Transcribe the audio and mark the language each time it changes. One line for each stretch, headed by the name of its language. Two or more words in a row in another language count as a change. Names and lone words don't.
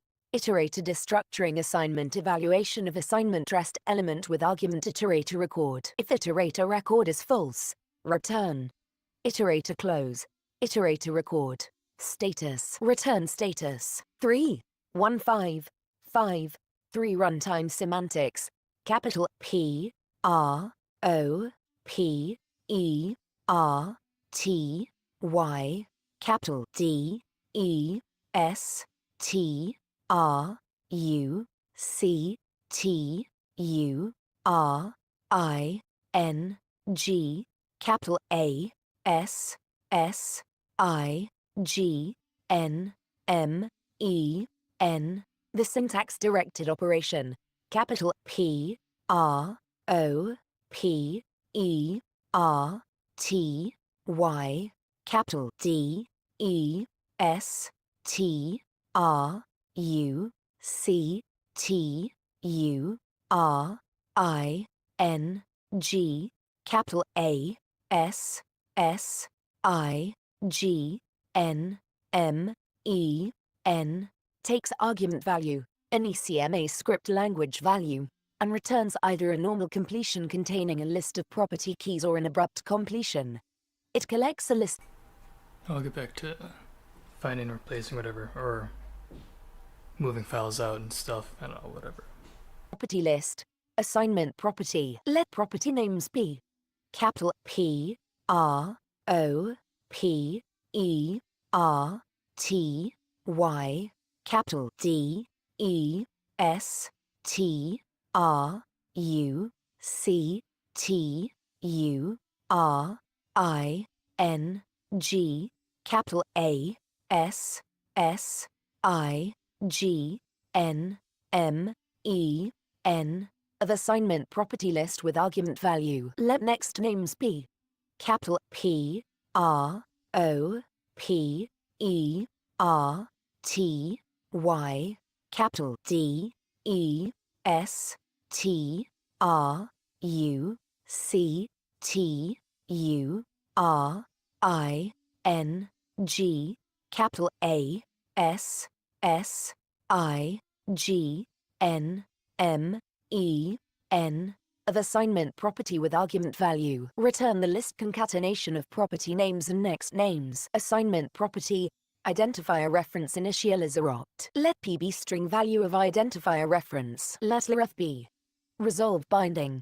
English: Iterator destructuring assignment evaluation of assignment rest element with argument iterator record. If iterator record is false, return. Iterator close. Iterator record. Status. Return status. 3. 1 5 5 3 Runtime semantics. Capital P R O P E R T Y, capital D E S T R U C T U R I N G, capital A S S I G N M E N. The syntax directed operation. Capital P R O P E R T Y, capital D E S T R U C T U R I N G, capital A S S I G N M E N, takes argument value, an ECMAScript language value, and returns either a normal completion containing a list of property keys or an abrupt completion. It collects a list. I'll get back to finding, replacing, whatever, or moving files out and stuff, I don't know, whatever. Property list. Assignment property. Let property names be capital P R O P E R T Y, capital D E S T R U C T U R I N G, capital A S S I G N M E N, of assignment property list with argument value. Let next names be capital P R O P E R T Y, capital D E S T R U C T U R I N G, capital A S S I G N M E N, of assignment property with argument value. Return the list concatenation of property names and next names. Assignment property identifier reference initializer opt. Let P be string value of identifier reference. Let LRF be resolve binding.